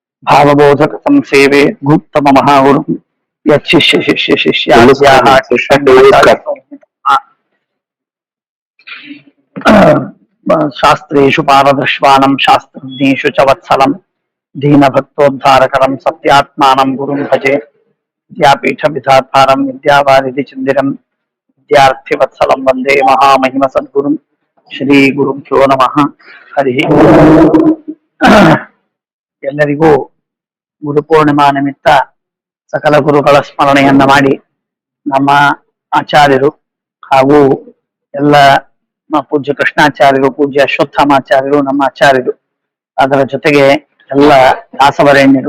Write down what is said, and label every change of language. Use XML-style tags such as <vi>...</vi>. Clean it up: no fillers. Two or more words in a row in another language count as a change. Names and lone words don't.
<sa>ಭಾವಬೋಧಕ ಸಂಸೇವೆ ಗುಪ್ತಮ ಮಹಾಗುರು ಯಚ್ಚಿಷ್ಯ ಶಿಷ್ಯ ಶಿಷ್ಯಾದ್ಯಾಹ ಶಾಸ್ತ್ರೇಷು ಪಾರದೃಶ್ವಾನಂ ಶಾಸ್ತ್ರಜ್ಞೇಷು ಚ ವತ್ಸಲಂ ದೀನಭಕ್ತೋದ್ಧಾರಕರಂ ಸತ್ಯಾತ್ಮಾನಂ ಗುರುಂ ಭಜೆ ವಿದ್ಯಾಪೀಠ ವಿಧಾತಾರಂ ವಿದ್ಯಾವಾರಿಧಿ ಚಂದಿರಂ ವಿದ್ಯಾರ್ಥಿ ವತ್ಸಲಂ ವಂದೇ ಮಹಾಮಹಿಮ ಸದ್ಗುರುಂ ಶ್ರೀ ಗುರುಭ್ಯೋ ನಮಃ.</sa> <kn>ಹರಿ ಎಲ್ಲರಿಗೂ ಗುರುಪೂರ್ಣಿಮಾ ನಿಮಿತ್ತ ಸಕಲ ಗುರುಗಳ ಸ್ಮರಣೆಯನ್ನ ಮಾಡಿ ನಮ್ಮ ಆಚಾರ್ಯರು ಹಾಗೂ ಎಲ್ಲ ಪೂಜ್ಯ ಕೃಷ್ಣಾಚಾರ್ಯರು, ಪೂಜ್ಯ ಅಶ್ವತ್ಥಾಮಾಚಾರ್ಯರು, ನಮ್ಮ ಆಚಾರ್ಯರು, ಅದರ ಜೊತೆಗೆ ಎಲ್ಲ ದಾಸವರೇಣ್ಯರು,</kn>